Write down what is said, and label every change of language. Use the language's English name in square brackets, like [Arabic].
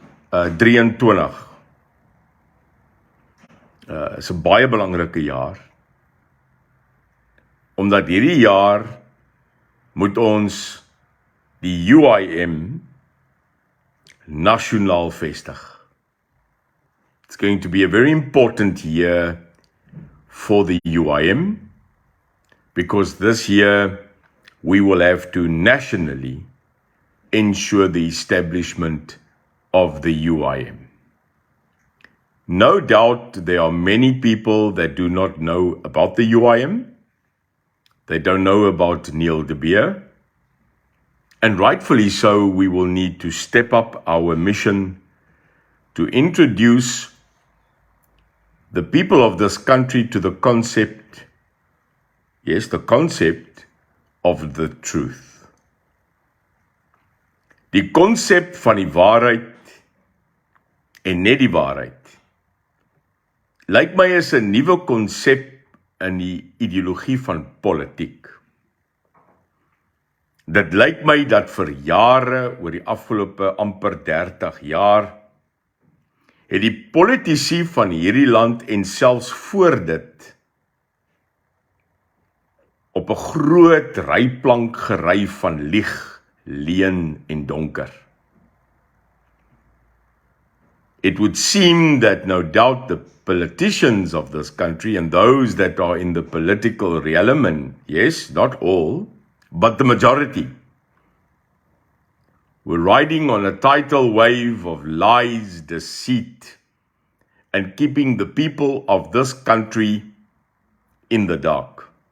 [Afrikaans] 2023 is 'n baie belangrike jaar, omdat hierdie jaar moet ons die UIM nasionaal vestig. [English] It's going to be a very important year for the UIM, because this year we will have to nationally ensure the establishment of the UIM. No doubt there are many people that do not know about the UIM. They don't know about Neil de Beer. And rightfully so, we will need to step up our mission to introduce the people of this country to the concept, yes, the concept of the truth. [Afrikaans] Die konsep van die waarheid en net die waarheid lyk my is 'n nuwe konsep in die ideologie van politiek. Dit lyk my dat vir jare, oor die afgelope amper 30 jaar, het die politici van hierdie land en selfs voor dit op 'n groot ryplank gery van lieg, leuen en donker. [English] It would seem that no doubt the politicians of this country and those that are in the political realm, and yes, not all, but the majority, were riding on a tidal wave of lies, deceit, and keeping the people of this country in the dark.